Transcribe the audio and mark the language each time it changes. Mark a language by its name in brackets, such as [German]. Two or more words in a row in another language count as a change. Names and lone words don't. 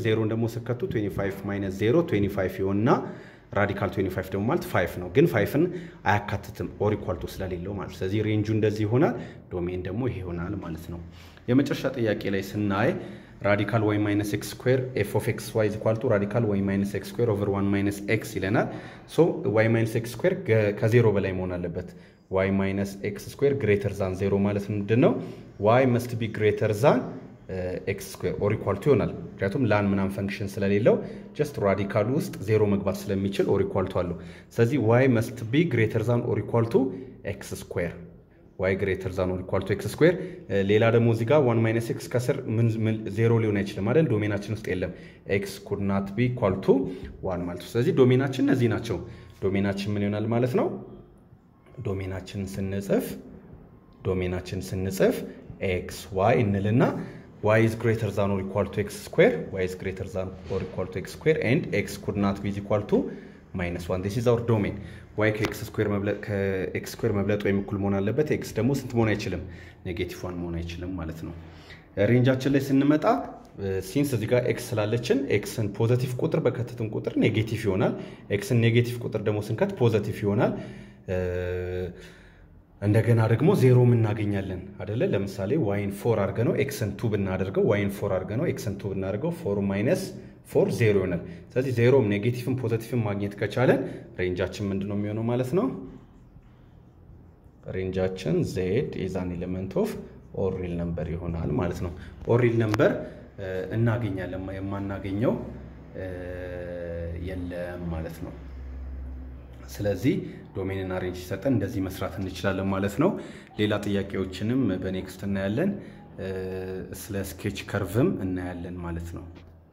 [Amharic] 0 ደግሞ ስከቱ 25 - 0 25 ይሆንና ራዲካል 25 ደግሞ ማለት 5 ነው። ግን 5ን አያካትትም [English] or equal to [Amharic] ስለሌለው ማለት። ስለዚህ ሬንጁ እንደዚህ ይሆናል፣ ዶሜን ደግሞ ይሄ ይሆናል ማለት ነው። የመጨረሻ ጥያቄ ላይ ስናይ ራዲካል y - x ስኩዌር [English] f of x [Amharic] y = ራዲካል y - x [English] square over [Amharic] 1 - x ይለናል። ሶ y - x ስኩዌር ከ0 በላይ መሆን አለበት። y - x [English] square greater than [Amharic] 0 ማለት ምንድነው? [English] y must be greater than x square or equal to [Amharic] ይሆናል። ምክንያቱም ላን ምናምን ፈንክሽን ስለሌለው ጀስት ራዲካሉ ውስጥ 0 መግባት ስለሚችል [English] or equal to [Amharic] አለው። ስለዚህ [English] y must be greater than or equal to x square y greater than or equal to x square። [Amharic] ሌላ ደግሞ እዚህ ጋር 1 - x ከስር ምን 0 ሊሆን አይችልም አይደል? ዶሜናችን ውስጥ የለም። [English] x could not be equal to 1 [Amharic] ማለት ነው። ስለዚህ ዶሜናችን እነዚህ ናቸው። ዶሜናችን ምን ይሆናል ማለት ነው? ዶሜናችን ስንጽፍ x y እንልና [English] y is greater than or equal to x square, y is greater than or equal to x square, and x could not be equal to -1. This is our domain. [Amharic] y ከx ስኩዌር መብለጥ ወይም እኩል መሆን አለበት። x ደግሞ ስንት መሆን አይችልም? -1 መሆን አይችልም ማለት ነው። ሬንጃችን ላይ ስንመጣ ሲንስ እዚህ ጋር x ስላለችን xን ፖዚቲቭ ቁጥር በከተትን ቁጥር ኔጌቲቭ ይሆናል። xን ኔጌቲቭ ቁጥር ደግሞ ስንከት ፖዚቲቭ ይሆናል። እንደገና ደግሞ 0 እናገኛለን አይደለ? ለምሳሌ y-ን 4 አድርገ ነው xን 2 ብናደርገው y-ን 4 አድርገ ነው xን 2 ብናደርገው 4 - 4 0 ይሆናል። ስለዚህ 0ም ኔጌቲቭም ፖዚቲቭም ማግኘት ከቻለን ሬንጃችን ምንድነው የሚሆነው ማለት ነው? ሬንጃችን [English] z is an element of or real number [Amharic] ይሆናል ማለት ነው። [English] or real number [Amharic] እናገኛለን፣ የማናገኘው የለም ማለት ነው። ስለዚህ ዶሜን እና ሬንጅ ሲሰጠን እንደዚህ መስራት እንችላለን ማለት ነው። ሌላ ጥያቄዎችንም በኔክስት እናያለን። ስለ ስኬች ከርቭም እናያለን ማለት ነው።